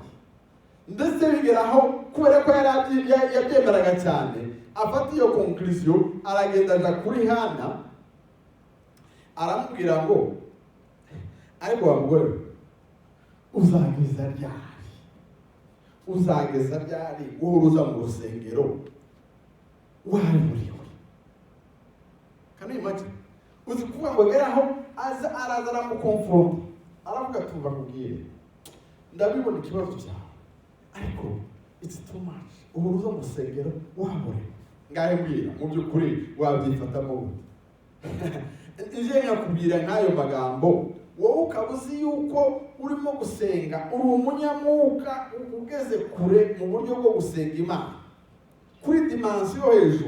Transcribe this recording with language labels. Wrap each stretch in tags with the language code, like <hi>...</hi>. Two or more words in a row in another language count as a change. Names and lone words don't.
<rw>Ndetse bigeraho kubera ko yabyemeraga cyane, afata iyo conclusion, aragenda aja kuri Hana, aramubwira ngo ariko wa mugore, uzageza ryari? Uzageza ryari uhuruza mu rusengero waburiwe?</rw> <en>Can you imagine?</en> <rw>Uzi kuvuga ngo geraho araza aramukonfronta, aravuga tuva kubwire, ndabibona ikibazo cyawe ariko</rw> <en>it's too much.</en> <rw>Uhuruza mu rusengero waburiwe, ngahe mbwira mu by'ukuri wabyifatamo gute? Ije nyakubwira nk'ayo magambo, wowe ukaba uzi yuko urimo gusenga, uri umunyamwuka ugeze kure mu buryo bwo gusenga Imana kuri dimansiyo hejuru.</rw>